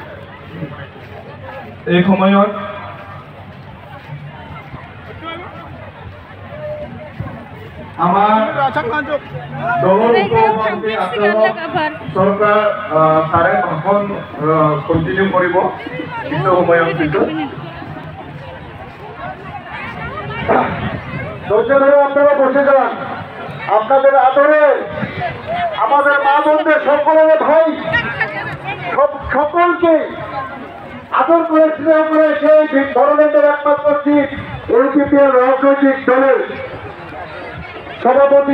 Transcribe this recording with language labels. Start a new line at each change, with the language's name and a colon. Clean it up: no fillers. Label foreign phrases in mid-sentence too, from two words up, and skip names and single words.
Assamese: এই সময়ত আমার দলৰ উপসভাপতি চৰকাৰ ছাৰে ভাষণ কণ্টিনিউ কৰিব কিছু সময়ৰ পিছত
Bangla: ধৈর্য ধরে আপনারা বসে যান আপনাদের আদরে আমাদের মা বোনদের সকলের ভাই সকলকে আদর করে স্নেহ করে সেই ধরনের একমাত্র সিট ইউপিপিএল রাজনৈতিক দলের সভাপতি